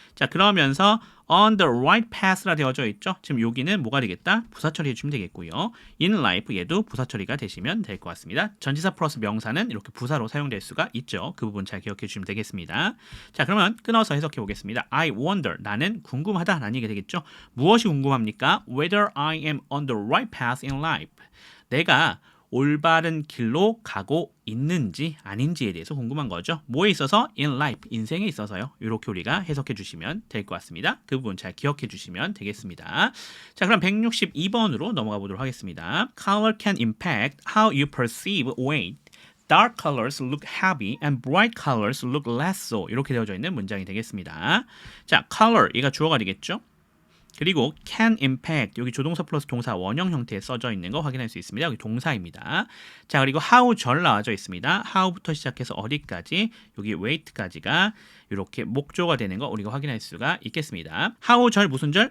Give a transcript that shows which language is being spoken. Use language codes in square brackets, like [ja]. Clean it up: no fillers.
[ko] 자, 그러면서 [en] on the right path [ko] 라 되어져 있죠. 지금 여기는 뭐가 되겠다? 부사 처리해 주면 되겠고요. in life 얘도 부사 처리가 되시면 될 것 같습니다. 전치사 플러스 명사는 이렇게 부사로 사용될 수가 있죠. 그 부분 잘 기억해 주시면 되겠습니다. 자, 그러면 끊어서 해석해 보겠습니다. [en] I wonder, [ko] 나는 궁금하다라는 얘기가 되겠죠. 무엇이 궁금합니까? [en] Whether I am on the right path in life. [ko] 내가 올바른 길로 가고 있는지 아닌지에 대해서 궁금한 거죠. 뭐에 있어서? [en] In life, [ko] 인생에 있어서요. 이렇게 우리가 해석해 주시면 될 것 같습니다. 그 부분 잘 기억해 주시면 되겠습니다. 자, 그럼 162번으로 넘어가 보도록 하겠습니다. [en] Color can impact how you perceive weight. Dark colors look heavy and bright colors look less so. [ko] 이렇게 되어져 있는 문장이 되겠습니다. 자, color, 얘가 주어가 되겠죠. 그리고 can impact 여기 조동사 플러스 동사 원형 형태에 써져 있는 거 확인할 수 있습니다. 여기 동사입니다. 자, 그리고 how 절 나와져 있습니다. how부터 시작해서 어디까지 여기 weight까지가 이렇게 목조가 되는 거 우리가 확인할 수가 있겠습니다. how 절 무슨 절?